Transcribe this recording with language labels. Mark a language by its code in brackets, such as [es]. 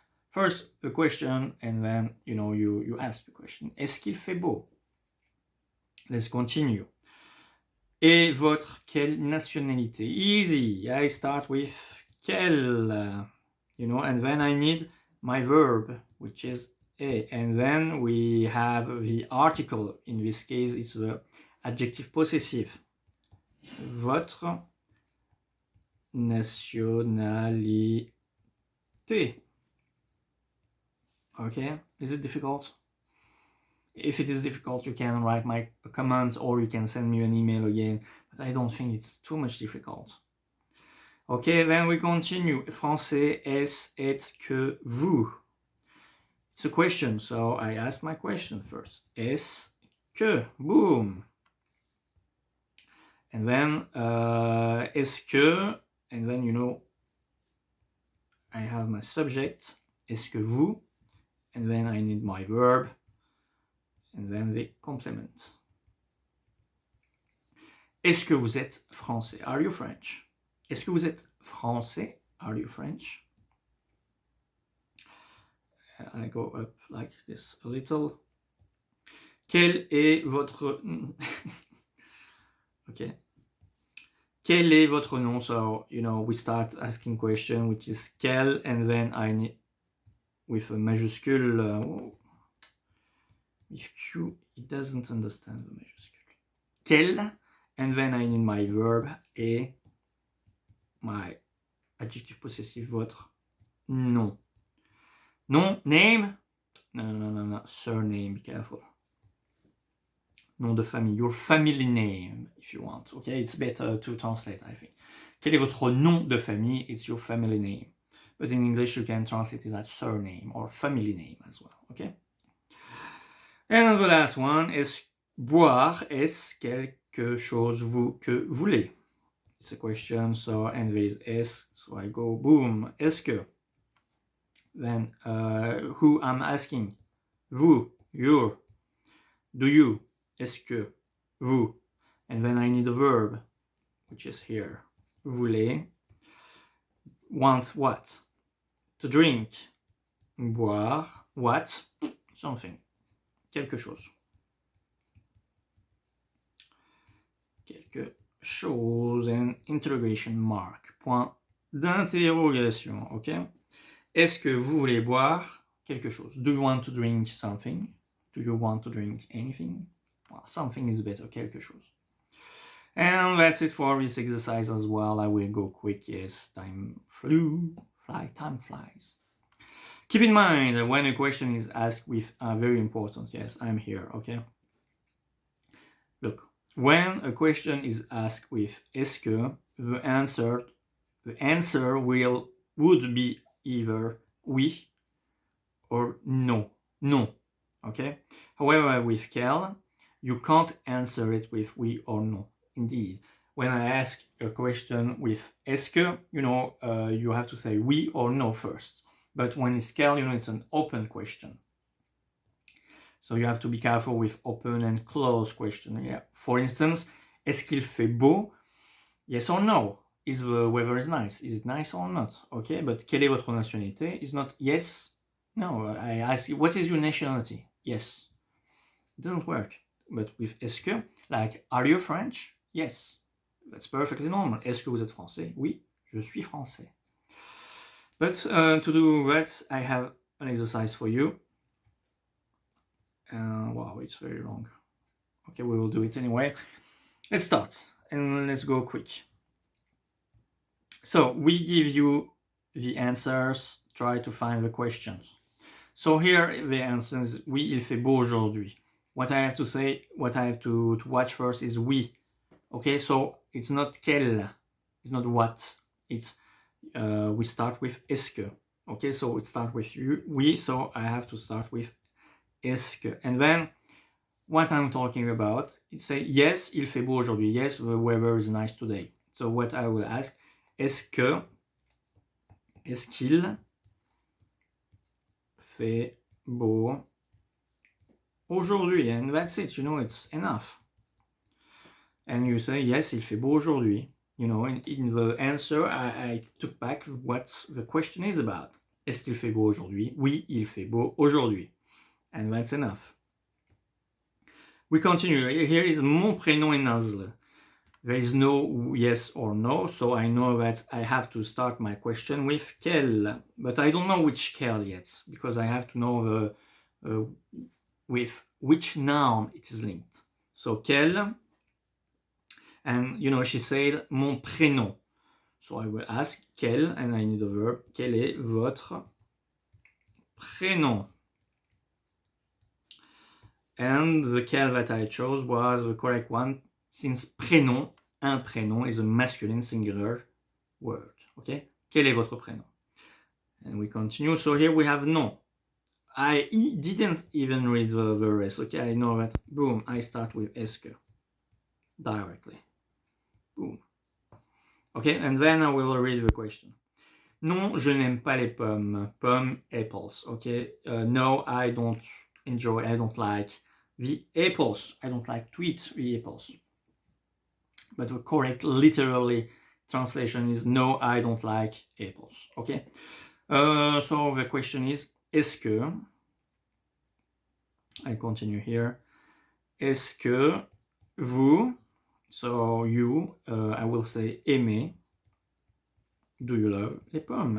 [en] First a question, and then you know you ask the question. [fr] Est-ce qu'il fait beau? [en] Let's continue. [fr] Et votre quelle nationalité? [en] Easy. I start with quelle, you know, and then I need my verb, which is et, and then we have the article. In this case, it's the adjective possessive. [fr] Votre nationalité. [en] Okay, is it difficult? If it is difficult, you can write my comment or you can send me an email again, but I don't think it's too much difficult. Okay, then we continue. [fr] Français, est-ce, est-ce que vous? [en] It's a question, so I ask my question first. [fr] Est-ce que? Boom. [en] And then, est-ce que? And then, you know, I have my subject, est-ce que vous? And then I need my verb, and then the complement. [fr] Est-ce que vous êtes français? [en] Are you French? [fr] Est-ce que vous êtes français? [en] Are you French? I go up like this a little. [fr] Quel est votre... [en] Okay. [fr] Quel est votre nom? [en] So, you know, we start asking question, which is quel, and then I need, with a majuscule, with Q, it doesn't understand the majuscule. Quel, and then I need my verb, et my adjective possessive, votre nom. Nom, name? No, surname, be careful. [fr] Nom de famille, [en] your family name, if you want. Okay, it's better to translate, I think. [fr] Quel est votre nom de famille? [en] It's your family name. But in English, you can translate it as surname or family name as well, okay? And the last one is boire. [fr] Est-ce quelque chose que voulez? [en] It's a question, so, and there is est, so I go boom. [fr] Est-ce que? [en] Then, who I'm asking? [fr] Vous, [en] your, do you? [fr] Est-ce que? Vous. [en] And then I need a verb, which is here. Voulez. Want what? To drink. Boire. What? Something. [fr] Quelque chose. Quelque chose. And interrogation mark. Point d'interrogation. Okay? Est-ce que vous voulez boire quelque chose? [en] Do you want to drink something? Do you want to drink anything? Well, something is better. Quelque chose. And that's it for this exercise as well. I will go quick. Yes, time flies. Keep in mind that when a question is asked with very important, yes, I'm here, okay? Look, when a question is asked with est-ce que, the answer would be either oui or no, okay? However, with quelle, you can't answer it with oui or no. Indeed, when I ask a question with est-ce que, you know, you have to say oui or no first. But when it's quelle, you know, it's an open question. So you have to be careful with open and closed question. Yeah. For instance, [fr] est-ce qu'il fait beau? [en] Yes or no? Is the weather is nice? Is it nice or not? Okay, but [fr] quelle est votre nationalité? [en] Is not yes. No, I ask you, what is your nationality? Yes. It doesn't work. But with est-ce que, like, are you French? Yes. That's perfectly normal. [fr] Est-ce que vous êtes français? Oui, je suis français. [en] But to do that, I have an exercise for you. Wow, it's very long. Okay, we will do it anyway. Let's start and let's go quick. So we give you the answers, try to find the questions. So here the answer is [fr] oui, il fait beau aujourd'hui. [en] What I have to say, what I have to watch first is oui. Okay, so it's not quelle. It's not what. It's we start with est-ce que. Okay, so it starts with you, we, so I have to start with est-ce que. And then what I'm talking about, it say yes, [fr] il fait beau aujourd'hui. [en] Yes, the weather is nice today. So what I will ask, [fr] est-ce qu'il fait beau aujourd'hui? [en] And that's it, it's enough. And you say, yes, [fr] il fait beau aujourd'hui. [en] In the answer, I took back what the question is about. [fr] Est-ce qu'il fait beau aujourd'hui? Oui, il fait beau aujourd'hui. [en] And that's enough. We continue. Here is [fr] mon prénom est nasal. [en] There is no yes or no, so I know that I have to start my question with quelle. But I don't know which quelle yet, because I have to know with which noun it is linked. So quelle, and she said mon prénom. So I will ask quel, and I need a verb. [fr] Quel est votre prénom? [en] And the quel that I chose was the correct one, since prénom, un prénom, is a masculine singular word. Okay? [fr] Quel est votre prénom? [en] And we continue. So here we have non. I didn't even read the rest. Okay, I know that. Boom, I start with est-ce que directly. Boom. Okay, and then I will read the question. [fr] Non, je n'aime pas les pommes. [en] Pommes, apples. Okay. No, I don't like the apples. I don't like to eat the apples. But the correct literally translation is no, I don't like apples. Okay. So the question is, est-ce que, I continue here, est-ce que vous, so you, I will say aimez, do you love les pommes?